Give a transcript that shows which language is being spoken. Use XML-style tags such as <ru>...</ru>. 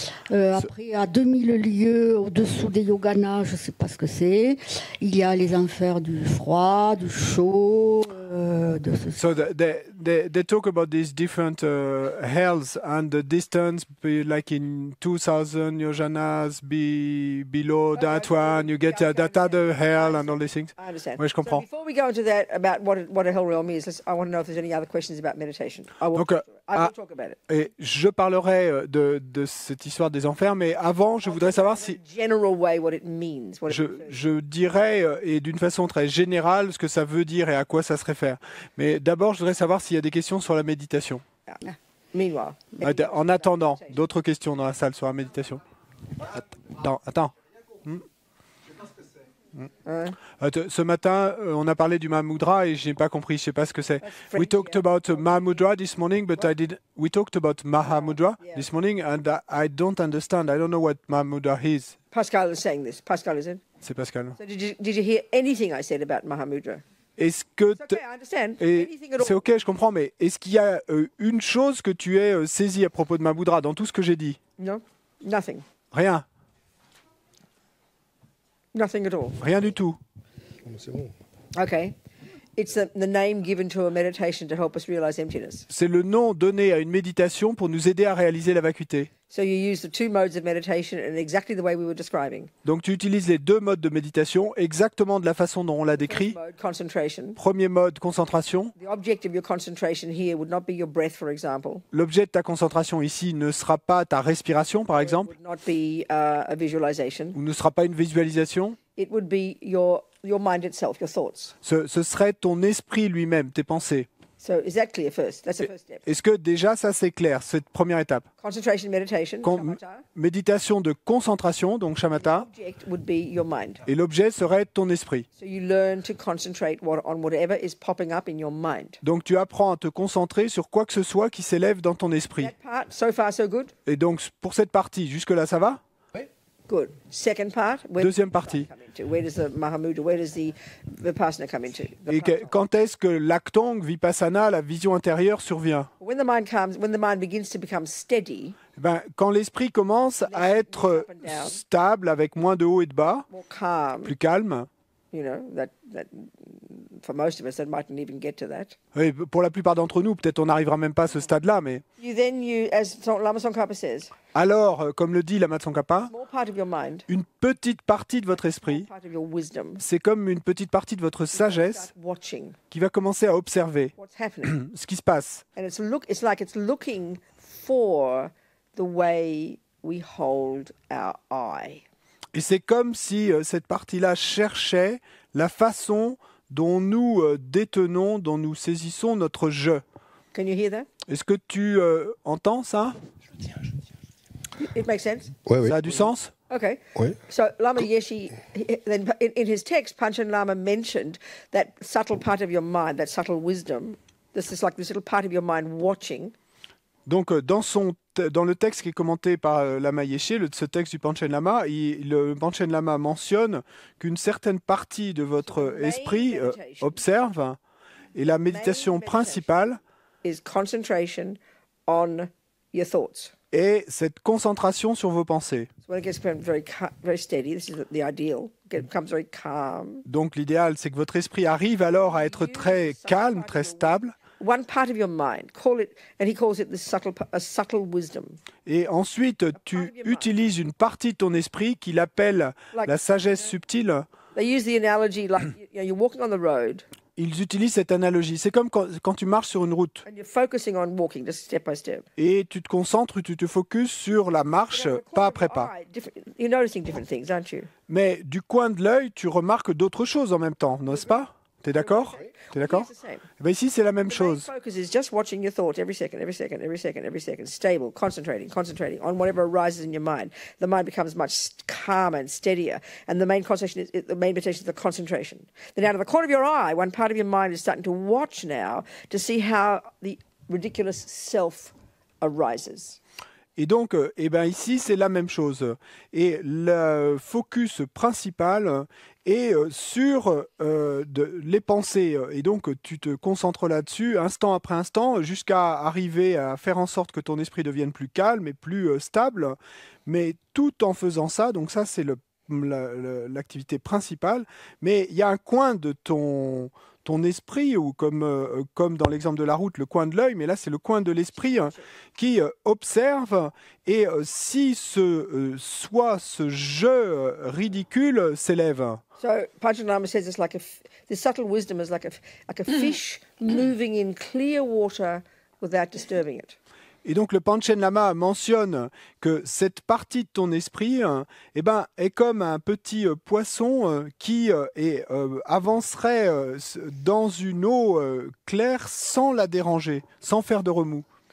<fr>Après, à 2000 lieues au-dessous des yoganas, je ne sais pas ce que c'est. Il y a les enfers du froid, du chaud.</fr> <en>So they talk about these different hells and the distance, like in 2000 yojanas, below that one, you get that other hell and all these things. I understand.</en> <fr>Oui, je comprends.</fr> <en>So before we go into that, about what a hell realm is, I want to know if there's any other questions about meditation. I will talk about it.</en> <fr>Et je parlerai de cette histoire des enfers, mais avant, je voudrais savoir si...</fr> <en>General way, what it means.</en> <fr>Je dirais, et d'une façon très générale, ce que ça veut dire et à quoi ça se réfère. Mais d'abord, je voudrais savoir s'il y a des questions sur la méditation.</fr> <en>Meanwhile.</en> <fr>En attendant, d'autres questions dans la salle sur la méditation. Attends. Ce matin, on a parlé du Mahamudra et je n'ai pas compris, je ne sais pas ce que c'est.</fr> <en>We talked about Mahamudra this morning, but we talked about Mahamudra this morning and I don't understand. I don't know what Mahamudra is. Pascal is saying this. Pascal is it?</en> <fr>C'est Pascal.</fr> <en>So did you hear anything I said about Mahamudra?</en> <fr>Est-ce que c'est ok, je comprends, mais est-ce qu'il y a une chose que tu aies saisie à propos de Mahamudra dans tout ce que j'ai dit?</fr> <en>No, nothing.</en> <fr>Rien.</fr> <en>Nothing at all.</en> <fr>Rien du tout. C'est bon.</fr> <en>Okay. It's the name given to a meditation to help us realize emptiness.</en> <fr>C'est le nom donné à une méditation pour nous aider à réaliser la vacuité.</fr> <en>So you use the two modes of meditation in exactly the way we were describing.</en> <fr>Donc tu utilises les deux modes de méditation exactement de la façon dont on l'a décrit.</fr> <en>First mode, concentration.</en> <fr>Premier mode, concentration.</fr> <en>The object of your concentration here would not be your breath, for example.</en> <fr>L'objet de ta concentration ici ne sera pas ta respiration, par exemple.</fr> <en>It would not be a visualization.</en> <fr>Ou ne sera pas une visualisation.</fr> <en>It would be your mind itself, your thoughts.</en> <fr>Ce serait ton esprit lui-même, tes pensées.</fr> <en>So is that clear first? That's the first step.</en> <fr>Est-ce que déjà ça c'est clair, cette première étape?</fr> <en>Concentration meditation, shamatha.</en> <fr>Méditation de concentration, donc shamatha.</fr> <en>The object would be your mind.</en> <fr>Et l'objet serait ton esprit.</fr> <en>So you learn to concentrate on whatever is popping up in your mind.</en> <fr>Donc tu apprends à te concentrer sur quoi que ce soit qui s'élève dans ton esprit.</fr> <en>That part, so far so good?</en> <fr>Et donc pour cette partie, jusque-là ça va?</fr> <en>Good. Second part.</en> <fr>Deuxième partie.</fr> <en>Where does the Mahamudra, where does the Vipassana come into?</en> <fr>Et quand est-ce que l'actong, vipassana, la vision intérieure survient?</fr> <en>When the mind begins to become steady,</en> <fr>Quand l'esprit commence à être stable, avec moins de haut et de bas,</fr> <en>more calm,</en> <fr>plus calme.</fr> <en>you know, that for most of us, that mightn't even get to that.</en> <fr>Oui, pour la plupart d'entre nous, peut-être on n'arrivera même pas à ce stade-là, mais</fr> <en>As Lama Tsongkhapa says,</en> <fr>alors, comme le dit Lama Tsongkhapa,</fr> <en>small part of your mind,</en> <fr>une petite partie de votre esprit,</fr> <en>part of your wisdom,</en> <fr>c'est comme une petite partie de votre sagesse</fr> <en>start watching</en> <fr>qui va commencer à observer</fr> <en>what's happening,</en> <fr>ce qui se passe.</fr> <en>and it's like it's looking for the way we hold our eye.</en> <fr>Et c'est comme si cette partie-là cherchait la façon dont nous détenons, dont nous saisissons notre je.</fr> <en>Can you hear that?</en> <fr>Est-ce que tu entends ça?</fr> <en>It makes sense.</en> <fr>Oui. Ça a du sens?</fr> <en>Okay.</en> <fr>Oui.</fr> <en>So Lama Yeshe, then in his text, Panchen Lama mentioned that subtle part of your mind, that subtle wisdom. This is like this little part of your mind watching.</en> <fr>Donc, dans le texte qui est commenté par Lama Yeshe, ce texte du Panchen Lama, le Panchen Lama mentionne qu'une certaine partie de votre esprit observe, et la méditation principale</fr> <en>Is concentration on your thoughts.</en> <fr>est cette concentration sur vos pensées.</fr> <en>So when it gets very steady, this is the ideal. It becomes very calm.</en> <fr>Donc, l'idéal, c'est que votre esprit arrive alors à être très calme, très stable.</fr> <en>One part of your mind, and he calls it a subtle wisdom.</en> <fr>Et ensuite, tu utilises une partie de ton esprit qu'il appelle la sagesse subtile.</fr> <en>They use the analogy like you're walking on the road.</en> <fr>Ils utilisent cette analogie. C'est comme quand tu marches sur une route</fr> <en>And you're focusing on walking just step by step.</en> <fr>et tu te concentres, tu te focuses sur la marche, pas après pas.</fr> <en>You're noticing different things, aren't you?</en> <fr>Mais du coin de l'œil, tu remarques d'autres choses en même temps, n'est-ce pas? T'es d'accord? T'es d'accord?</fr> <en>It's the same.</en> <fr>Eh ben ici, c'est la même</fr> <en>The main</en> <fr>chose.</fr> <en>focus is just watching your thoughts every second, stable, concentrating on whatever arises in your mind. The mind becomes much calmer and steadier, and the main concentration the main meditation is the concentration. Then out of the corner of your eye, one part of your mind is starting to watch now to see how the ridiculous self arises.</en> <fr>Et donc, ici, c'est la même chose. Et le focus principal est sur les pensées. Et donc, tu te concentres là-dessus, instant après instant, jusqu'à arriver à faire en sorte que ton esprit devienne plus calme et plus stable. Mais tout en faisant ça, donc ça, c'est l'activité principale. Mais il y a un coin de ton esprit, ou comme dans l'exemple de la route, le coin de l'œil, mais là c'est le coin de l'esprit qui observe, et si ce jeu ridicule s'élève.</fr> <en>So Panchen Lama says it's like the subtle wisdom is like a fish moving in clear water without disturbing it.</en> <fr>Et donc le Panchen Lama mentionne que cette partie de ton esprit est comme un petit poisson qui avancerait dans une eau claire sans la déranger, sans faire de remous.</fr>